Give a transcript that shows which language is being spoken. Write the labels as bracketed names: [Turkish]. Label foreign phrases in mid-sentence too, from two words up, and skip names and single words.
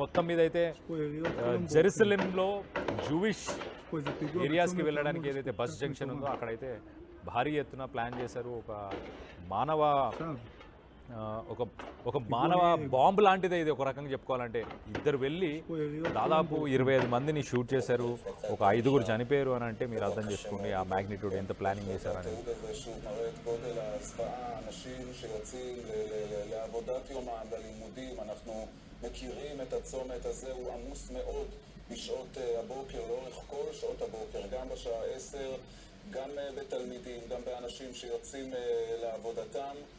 [Telugu] మొత్తం మీద అయితే జెరూసలేంలో జూయిష్ ఏరియాస్కి వెళ్ళడానికి ఏదైతే [English] bus junction [Telugu] ఉందో అక్కడైతే భారీ ఎత్తున ప్లాన్ చేశారు. ఒక మానవ బాంబు లాంటిదే ఇది ఒక రకంగా చెప్పుకోవాలంటే. ఇద్దరు వెళ్ళి దాదాపు 25 మందిని షూట్ చేశారు, ఒక 5గురు చనిపోయారు అని అంటే మీరు అర్థం చేసుకోండి ఆ మ్యాగ్నిట్యూడ్ ఎంత ప్లానింగ్ చేశారు అనేది. [Hebrew] בשעות הבוקר, לאורך כל שעות הבוקר, גם בשעה 10, גם בתלמידים, גם באנשים שיוצאים לעבודתם.